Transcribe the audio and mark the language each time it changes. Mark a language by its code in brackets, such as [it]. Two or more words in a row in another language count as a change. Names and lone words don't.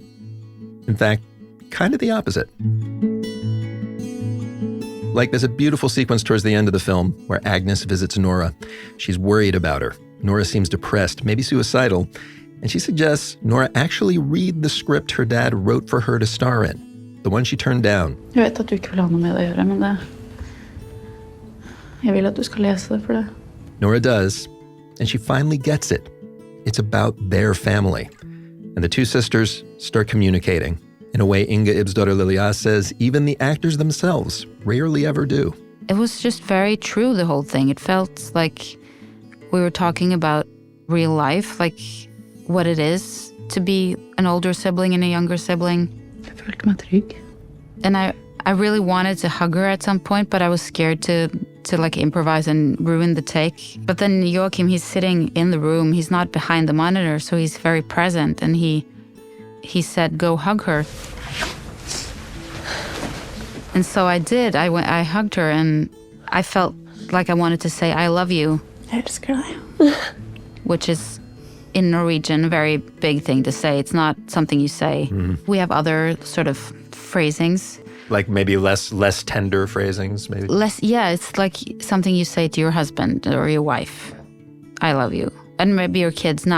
[en] In fact, kind of the opposite. Like, there's a beautiful sequence towards the end of the film where Agnes visits Nora. She's worried about her. Nora seems depressed, maybe suicidal, and she suggests Nora actually read the script her dad wrote for her to star in, the one she turned down. [no] Jeg vet at du ikke vil ha noe med det å gjøre, men jeg vil at du skal lese det for det. [en] Nora does, and she finally gets it. It's about their family. And the two sisters start communicating in a way Inga Ibsdotter Lilleaas says even the actors themselves rarely ever do. It was just very true, the whole thing. It felt like we were talking about real life, like what it is to be an older sibling and a younger sibling. [no] Jeg følte meg trygg. [en] And I really wanted to hug her at some point, but I was scared to like improvise and ruin the take. But then Joachim, he's sitting in the room. He's not behind the monitor, so he's very present. And he said, "Go hug her." And so I did. I hugged her, and I felt like I wanted to say, "I love you." [no] Jeg elsker deg. [en] Which is, in Norwegian, a very big thing to say. It's not something you say. Mm-hmm. We have other sort of phrasings. Like maybe less tender phrasings, maybe? Yeah, it's like something you say to your husband or your wife. I love you. And maybe your kids now.